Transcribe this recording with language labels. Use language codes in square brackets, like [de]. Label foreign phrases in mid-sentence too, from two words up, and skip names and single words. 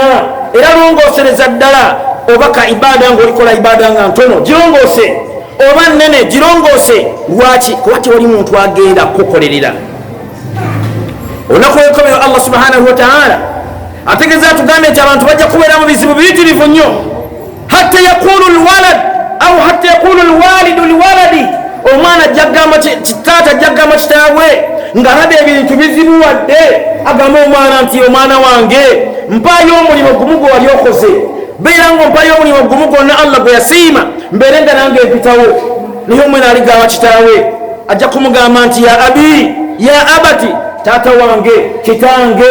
[lg] Era longoosereza ddala, obaka ibaada ng'olikola ibaada nga ntono, girongoose, oba nnene girongoose. Lwaki? Kuba tewali muntu agenda kukolerera. Olunaku lw'enkomerero [ar] الله سبحانه وتعالى [lg] ategeeza atugambye nti abantu bajja kubeera mu bizibu biyitirivu nnyo, [ar] حتى يقول الولد أو حتى يقول الوالد للولد, [lg] omwana ajja kugamba taata ajja kugamba kitaawe ng'alaba ebintu bizibuwadde, agamba omwana nti omwana wange mpaayo omulimu gumu gwe wali okoze, beera ng'ompaayo omulimu gumu gwonna Allah gwe yasiima, mbeere nga nange mpitawo. Naye omwana aligamba kitaawe, ajja kumugamba nti [ar] يا أبي، يا أبتي, [lg] taata wange, kitange.